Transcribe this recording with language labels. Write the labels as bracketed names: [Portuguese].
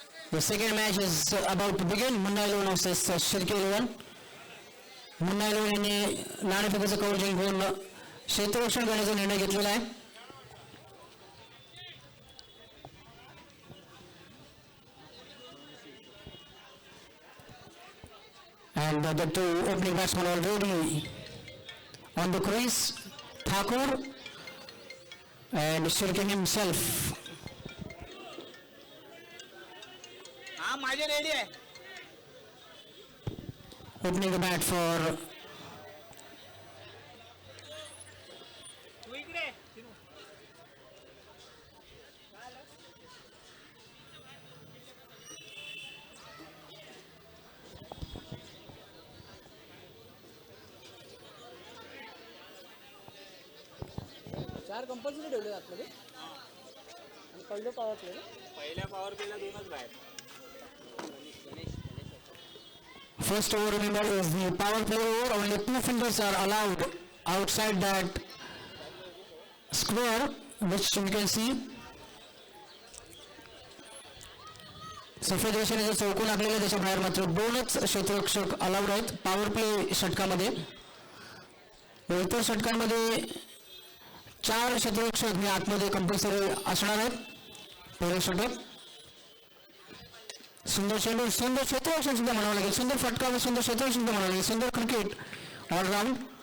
[English] The second match is about to begin. Munna 11 versus Shirki 11. [Marathi] Munna 11 यांनी नाणेफेकीचं कौल जिंकून क्षेत्ररक्षण करण्याचा निर्णय घेतलेला आहे. [English] And the two opening batsmen already on the crease, Thakur and Shirkin himself. [Hindi] हाँ [Marathi] माझे [Hindi] रेडी है. [English] Opening the bat for [Marathi] तू इकडे. 4 कंपल्सरी ठेवले आतमध्ये आणि पहिलं पॉवर प्ले ना. पहिल्या पॉवर प्लेला 2च बाहेर. [English] first over, remember, is the power play over. Only 2 fielders are allowed outside that square, which you can see. [Marathi] सफेद रेषेने जो चौकोन आखलेला त्याच्या बाहेर मात्र 2च क्षेत्ररक्षक अलाउड आहेत पॉवर प्ले षटकामध्ये. इतर षटकांमध्ये 4 क्षेत्ररक्षक हे आतमध्ये कंपल्सरी असणार आहेत. पहिलं षटक सुंदर चेंडू, सुंदर क्षेत्ररक्षण सुद्धा म्हणावं लागेल, सुंदर फटका व सुंदर क्षेत्ररक्षण सुद्धा म्हणावं लागेल, सुंदर क्रिकेट ऑलराऊंड.